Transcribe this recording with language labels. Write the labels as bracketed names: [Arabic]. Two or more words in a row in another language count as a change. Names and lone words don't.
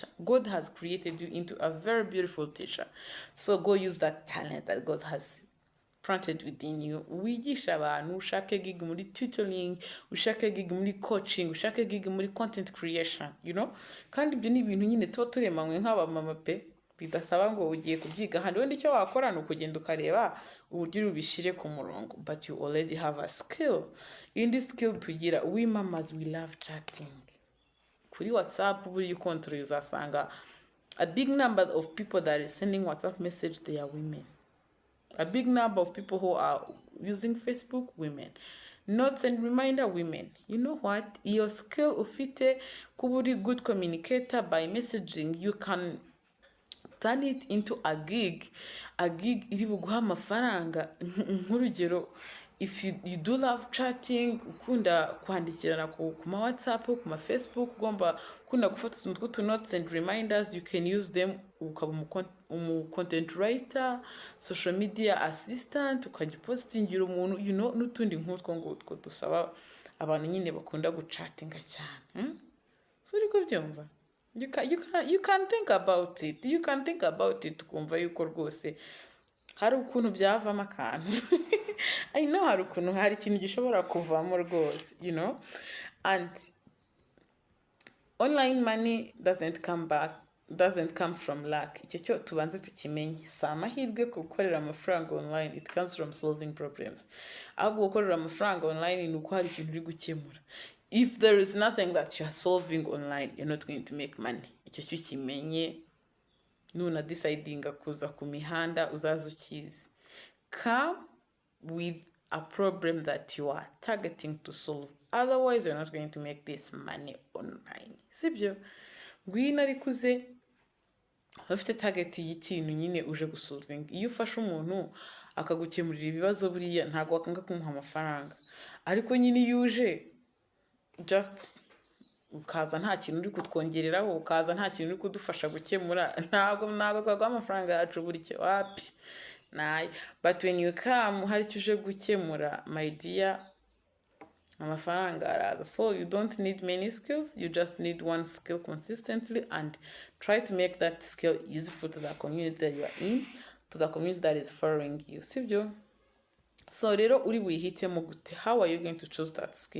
[English] God has created you into a very beautiful teacher. So go use that talent that God has planted within you. [Kinyarwanda] Wigisha abantu, ushake gig muri tutoring, ushake gig muri coaching, ushake gig muri [English] content creation, [Kinyarwanda] kandi ibyo ni ibintu nyine tuba turemanywe nk'abamama pe, bidasaba ngo ugiye kubyiga handi, wenda icyo wakora ni ukugenda ukareba uburyo ubishyire ku murongo, [English] but you already have a skill. In this skill tugira, we mamas, we love chatting. [Kinyarwanda] Kuri WhatsApp buri control uzasanga [English] a big number of people that are sending WhatsApp message, they are women. A big number of people who are using Facebook, women. Notes and reminder, women. You know what? Your skill [Kinyarwanda] ufite kuba uri [English] good communicator by messaging, you can turn it into a gig [Kinyarwanda] iri buguha amafaranga. Nk'urugero, [English] if you do love chatting, [Kinyarwanda] ukunda kwandikirana ku ma WhatsApp, ku ma Facebook, ugomba ukunda gufata utuntu [English] notes and reminders, you can use them [Kinyarwanda] ukaba [English] content writer, social media assistant, [Kinyarwanda] ukajya postingira umuntu, n'utundi nk'utwo ngutwo dusaba abantu nyine bakunda guchattinga cyane. So uri kubyumva? [English] You can think about it. You can think about it [Kinyarwanda] ukumva yuko rwose hari ukuntu byavamo akantu. [English] I know [Kinyarwanda] hari ukuntu hari ikintu gishobora kuvamo rwose, [English] and online money doesn't come from luck. [Kinyarwanda] Icyo cyo tubanze tukimenye. Si amahirwe gukorera amafaranga online, [English] it comes from solving problems. [Kinyarwanda] Ahubwo gukorera amafaranga online ni uko hari ikintu uri gukemura. [English] If there is nothing that you are solving online, you're not going to make money. [Kinyarwanda] Icyo cyo kimenye. Nuna decidinga kuza ku mihanda uzaza ukizi. [English] Come with a problem that you are targeting to solve. Otherwise, you're not going to make this money online. [Kinyarwanda] Sibyo? Ngwino arikuze ufite target y'ikintu nyine uje gusolving. Iyo ufashe umuntu akagukemurira ibibazo buriya ntago wakanga kumuha amafaranga. Ariko nyine iyo uje just ukaza nta kintu uri kutwongereraho, ukaza nta kintu uri kudufasha gukemura, ntago twaguha amafaranga yacu burike wapi. [English] But when you come [Kinyarwanda] hari icyo uje gukemura, [English] my dear, [Kinyarwanda] amafaranga araza. [English] So you don't need many skills, you just need one skill consistently, and try to make that skill useful to the community that you are in, to the community that is following you. [Kinyarwanda] Sibyo? So rero uri wihitemo gute? [English] How are you going to choose that skill?